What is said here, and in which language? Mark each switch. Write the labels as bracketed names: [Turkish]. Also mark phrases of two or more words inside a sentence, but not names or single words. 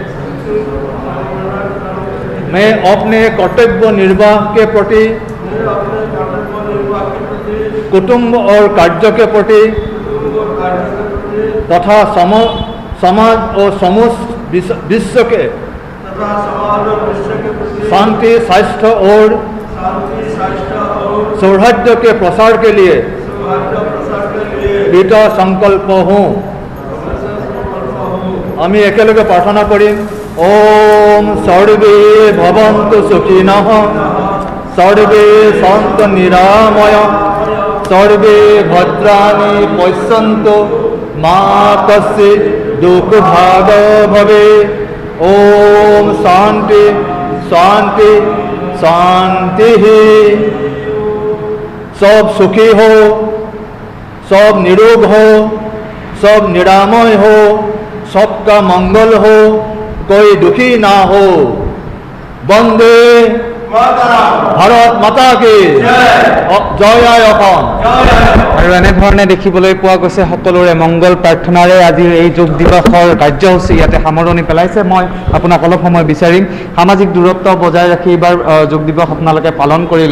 [Hindi] मैं अपने कर्तव्य निर्वाह के प्रति, कुटुंब और कार्य के प्रति तथा समाज और समस्त विश्व के शांति, स्वास्थ्य और सौहार्द के प्रसार के लिए दृढ़ संकल्प हूँ। [Assamese] আমি একেলগে প্ৰাৰ্থনা কৰিম। [Sanskrit] ओम सर्वे भवन्तु सुखिनः, सर्वे सन्तु निरामय, सर्वे भद्राणि पश्यन्तु, मा कश्चित् दुःखभाग् भवेत्। ओम शांति शांति शांति। [Hindi] सब सुखी हो, सब निरोग हो, सब निरामय हो, सबका मंगल हो, कोई दुखी ना हो। वंदे भारत माता की जय [Assamese] আই অসম। আৰু এনেধৰণে দেখিবলৈ পোৱা গৈছে সকলোৰে মংগল প্ৰাৰ্থনাৰে আজিৰ এই যোগ দিৱসৰ কাৰ্যসূচী ইয়াতে সামৰণি পেলাইছে। মই আপোনাক অলপ সময় বিচাৰিম। সামাজিক দূৰত্ব বজাই ৰাখি এইবাৰ যোগ দিৱস আপোনালোকে পালন কৰিলে।